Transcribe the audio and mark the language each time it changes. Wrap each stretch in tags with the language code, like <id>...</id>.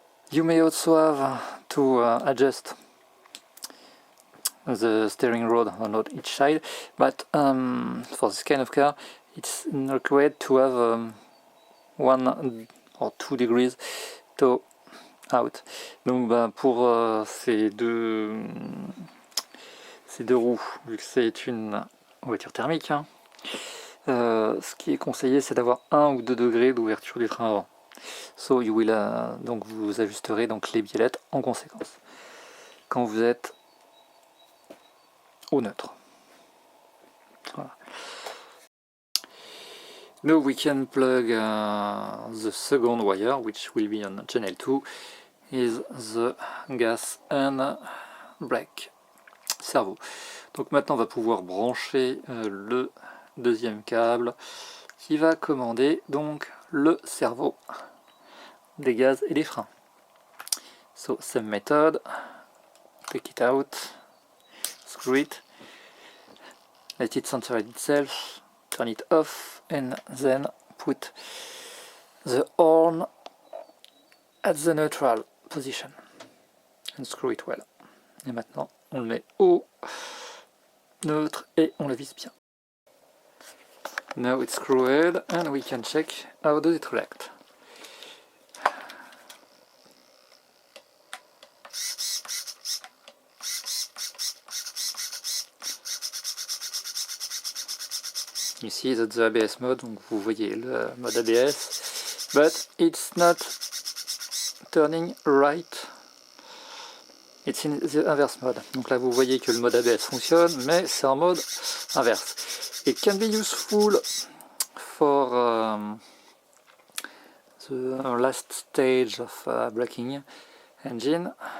<en>You may also have to adjust the steering rod on each side, but for this kind of car, it's not required to have 1 or 2 degrees to out.</en> <fr>Donc pour ces deux roues, vu que c'est une voiture thermique, hein, ce qui est conseillé, c'est d'avoir 1 ou 2 degrés d'ouverture du train avant.</fr> <en>So you will,</en> <fr>donc vous ajusterez donc les biellettes en conséquence quand vous êtes au neutre. Voilà.</fr> <en>Now we can plug the second wire, which will be on channel 2, is the gas and brake servo.</en> <fr>Donc maintenant on va pouvoir brancher le deuxième câble qui va commander donc le cerveau des gaz et des freins.</fr> <en>So, same method, take it out, screw it, let it center itself, turn it off, and then put the horn at the neutral position and screw it well.</en> <fr>Et maintenant on le met au neutre et on le visse bien.</fr> <en>Now it's screwed and we can check how does it react. Ici that's the ABS mode,</en> <fr>donc vous voyez le mode ABS,</fr> <en>but it's not turning right, it's in the inverse mode.</en> <fr>Donc là vous voyez que le mode ABS fonctionne, mais c'est en mode inverse.</fr> <en>It can be useful for the last stage of braking engine.</en>